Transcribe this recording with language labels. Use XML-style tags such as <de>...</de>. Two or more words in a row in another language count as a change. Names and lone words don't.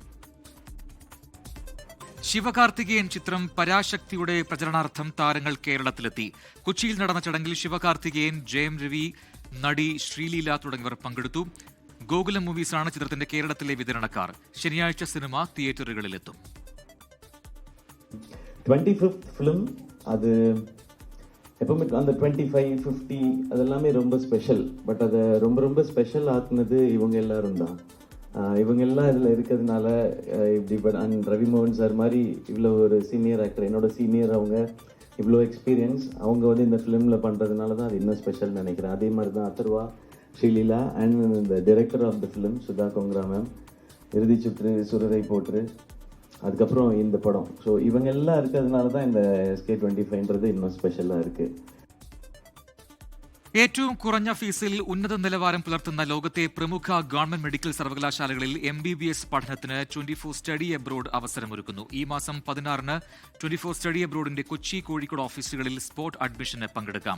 <ml>ശിവകാർത്തികേയൻ ചിത്രം പരാശക്തിയുടെ പ്രചരണാർത്ഥം താരങ്ങൾ കേരളത്തിലെത്തി. കൊച്ചിയിൽ നടന്ന ചടങ്ങിൽ ശിവകാർത്തികേയൻ, ജയം രവി, നടി ശ്രീലീല തുടങ്ങിയവർ പങ്കെടുത്തു. ഗോകുലം മൂവീസാണ് ചിത്രത്തിന്റെ കേരളത്തിലെ വിതരണക്കാർ. ശനിയാഴ്ച സിനിമ തിയേറ്ററുകളിലെത്തും.</ml> <ta>25th film அது எப்பவுமே அந்த 25, 50 அதெல்லாமே ரொம்ப ஸ்பெஷல். பட் அதை ரொம்ப ரொம்ப ஸ்பெஷல் ஆக்குனது இவங்க எல்லாரும் தான். இவங்க எல்லாம் இதில் இருக்கிறதுனால இப்படி அண்ட் ரவி மோகன் சார் மாதிரி இவ்வளோ ஒரு</ta> <en>senior actor,</en> <ta>என்னோட சீனியர், அவங்க இவ்வளோ எக்ஸ்பீரியன்ஸ், அவங்க வந்து இந்த ஃபிலிமில் பண்ணுறதுனால தான் அது இன்னும் ஸ்பெஷல்னு நினைக்கிறேன். அதே மாதிரி தான் அத்தர்வா, ஸ்ரீலீலா அண்ட் இந்த</ta> <en>director of the film</en> <ta>சுதா கொங்கரா மேம், இறுதி சுற்று, சுரரை போற்று, அதுக்கப்புறம் இந்த படம். ஸோ இவங்க எல்லாம் இருக்கிறதுனால தான் இந்த SK25ன்றது இன்னும் ஸ்பெஷலாக இருக்குது.</ta> <ml>ഏറ്റവും കുറഞ്ഞ ഫീസിൽ ഉന്നത നിലവാരം പുലർത്തുന്ന ലോകത്തെ പ്രമുഖ</ml> <en>government medical</en> <ml>സർവകലാശാലകളിൽ MBBS പഠനത്തിന് 24 സ്റ്റഡി അബ്രോഡ് അവസരമൊരുക്കുന്നു. ഈ മാസം 16-ന് 24 സ്റ്റഡി അബ്രോഡിന്റെ കൊച്ചി, കോഴിക്കോട് ഓഫീസുകളിൽ</ml> <en>spot admission</en> <ml>പങ്കെടുക്കാം.</ml>